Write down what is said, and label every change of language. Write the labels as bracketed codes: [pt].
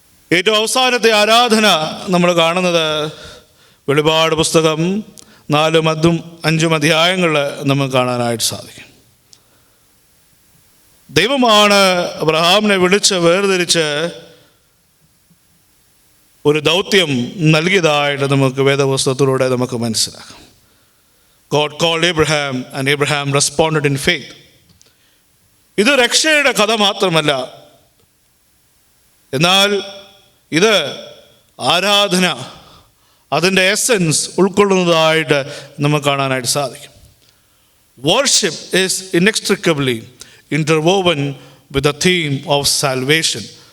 [ml] ഏറ്റവും അവസാനത്തെ ആരാധന നമ്മൾ കാണുന്നത് വെളിപാട് പുസ്തകം 4-5 അധ്യായങ്ങൾ നമുക്ക് കാണാനായിട്ട് സാധിക്കും. ദൈവമാണ് അബ്രഹാമിനെ വിളിച്ച് വേർതിരിച്ച് ഒരു ദൗത്യം നൽകിയതായിട്ട് നമുക്ക് വേദപുസ്തകത്തിലൂടെ നമുക്ക് മനസ്സിലാക്കാം. [en] God called Abraham and Abraham responded in faith. [ml] ഇത് രക്ഷയുടെ കഥ മാത്രമല്ല, എന്നാൽ ഇത് ആരാധന, അതിൻ്റെ എസൻസ് ഉൾക്കൊള്ളുന്നതായിട്ട് നമുക്ക് കാണാനായിട്ട് സാധിക്കും. [en] Worship is inextricably interwoven with the theme of salvation.